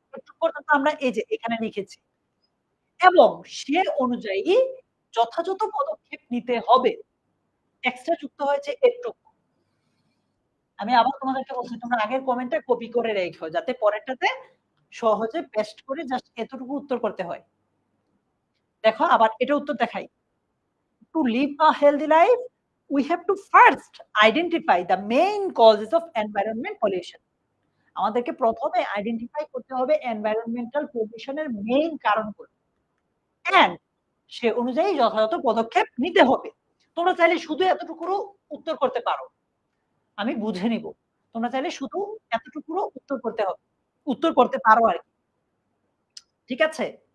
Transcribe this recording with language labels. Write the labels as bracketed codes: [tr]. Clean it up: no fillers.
[bn] একটু পর্যন্ত আমরা এই যে এখানে লিখেছি, এবং সে অনুযায়ী যথাযথ পদক্ষেপ নিতে হবে। এক্সট্রা যুক্ত হয়েছে এটুকু। আমি আবার তোমাদেরকে বলছি, তোমরা আগের কমেন্টটা কপি করে রেখো, যাতে পরেরটাতে সহজে পেস্ট করে জাস্ট এতটুকু উত্তর করতে হয়। দেখো আবার এটা উত্তর দেখাই। [en] To live a healthy life, we have to first identify the main causes of environment pollution. [bn] আমাদেরকে প্রথমে আইডেন্টিফাই করতে হবে এনভায়রনমেন্টাল পলিউশনের মেইন কারণগুলো, এন্ড সে অনুযায়ী যথাযথ পদক্ষেপ নিতে হবে। তোমরা চাইলে শুধু এতটুকুরও উত্তর করতে পারো, আমি বুঝে নিব। তোমরা চাইলে শুধু এতটুকুরও উত্তর করতে পারো আর কি। ঠিক আছে?